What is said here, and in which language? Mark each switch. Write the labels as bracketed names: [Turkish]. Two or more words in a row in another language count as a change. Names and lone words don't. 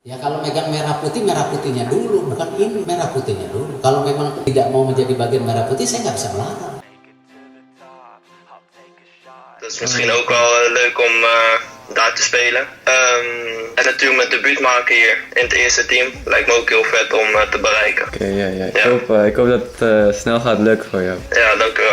[Indonesian] Ya kalau megang merah putihnya dulu, bukan ini merah putihnya dulu. Kalau memang tidak mau menjadi bagian merah putih, saya nggak bisa melarang. [Dutch] Dat is misschien ook wel leuk om daar te spelen. En natuurlijk mijn debuut maken hier in het eerste team. Lijkt me ook heel vet om te bereiken. Oké, ja. Ik hoop dat het snel gaat lukken voor jou. Ja, dank u wel.